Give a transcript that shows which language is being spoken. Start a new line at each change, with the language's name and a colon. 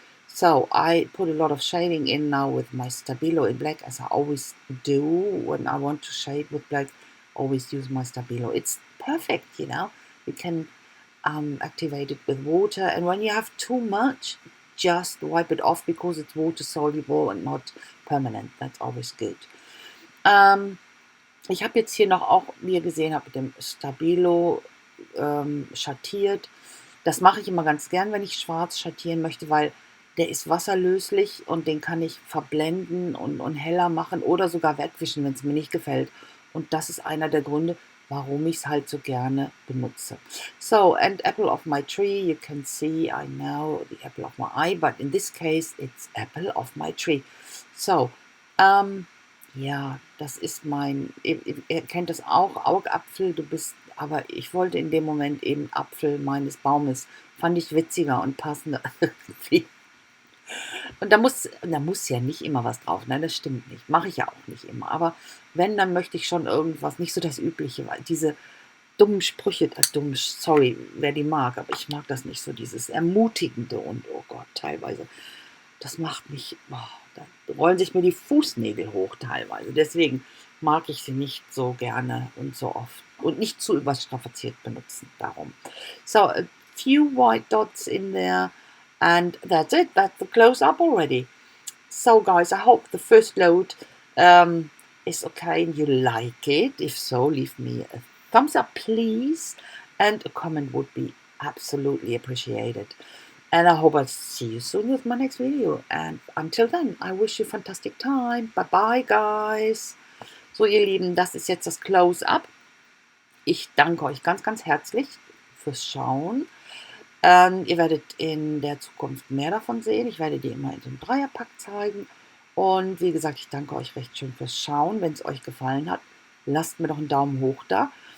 English: So I put a lot of shading in now with my Stabilo in black, as I always do when I want to shade with black. Always use my Stabilo. It's perfect, you know. You can activate it with water, and when you have too much, just wipe it off, because it's water soluble and not permanent. That's always good.
German: Ich habe jetzt hier noch auch, wie ihr gesehen habt, mit dem Stabilo schattiert. Das mache ich immer ganz gern, wenn ich schwarz schattieren möchte, weil der ist wasserlöslich und den kann ich verblenden und heller machen oder sogar wegwischen, wenn es mir nicht gefällt. Und das ist einer der Gründe, warum ich es halt so gerne benutze.
English: So, and apple of my tree, you can see, I know the apple of my eye, but in this case, it's apple of my tree.
German: So, ja, das ist ihr kennt das auch, Augapfel, du bist, aber ich wollte in dem Moment eben Apfel meines Baumes, fand ich witziger und passender irgendwie. Und da muss ja nicht immer was drauf, ne? Das stimmt nicht. Mache ich ja auch nicht immer. Aber wenn, dann möchte ich schon irgendwas, nicht so das Übliche, weil diese dummen Sprüche, dumm, sorry, wer die mag, aber ich mag das nicht so, dieses Ermutigende und oh Gott, teilweise. Das macht mich, boah, da rollen sich mir die Fußnägel hoch teilweise. Deswegen mag ich sie nicht so gerne und so oft und nicht zu überstrapaziert benutzen. Darum.
English: So, a few white dots in there, and that's it. That's the close up already. So, guys, I hope the first load is okay and you like it. If so, leave me a thumbs up, please, and a comment would be absolutely appreciated. And I hope I'll see you soon with my next video. And until then, I wish you a fantastic time. Bye bye, guys.
German: So, ihr Lieben, das ist jetzt das Close-Up. Ich danke euch ganz, ganz herzlich fürs Schauen. Ihr werdet in der Zukunft mehr davon sehen. Ich werde die immer in so einem Dreierpack zeigen. Und wie gesagt, ich danke euch recht schön fürs Schauen. Wenn es euch gefallen hat, lasst mir doch einen Daumen hoch da.